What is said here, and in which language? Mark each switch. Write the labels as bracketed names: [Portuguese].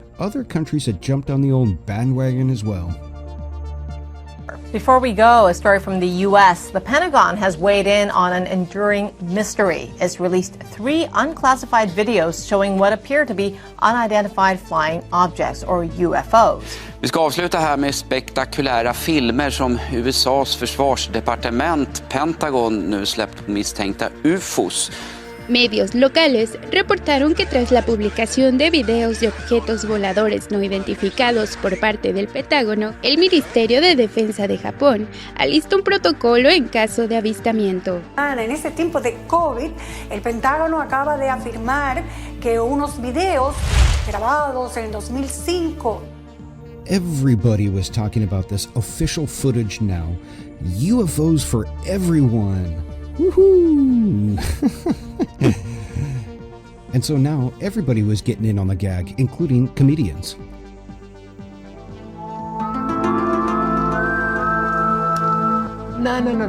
[English] Other countries had jumped on the old bandwagon as well. Before we go, a story from the U.S. The Pentagon has weighed in on an enduring mystery. It's released 3 unclassified videos showing what appear to be unidentified flying objects, or UFOs. [Swedish] Vi ska avsluta här med spektakulära filmer som USAs försvarsdepartement Pentagon nu släppt på misstänkta Ufos. [Spanish] Medios locales reportaron que tras la publicación de videos de objetos voladores no identificados por parte del Pentágono, el Ministerio de Defensa de Japón alista un protocolo en caso de avistamiento. En este tiempo de COVID, el Pentágono acaba de afirmar que unos videos grabados en 2005. [English] Everybody was talking about this official footage now. UFOs for everyone. Woohoo! And so now everybody was getting in on the gag, including comedians. No.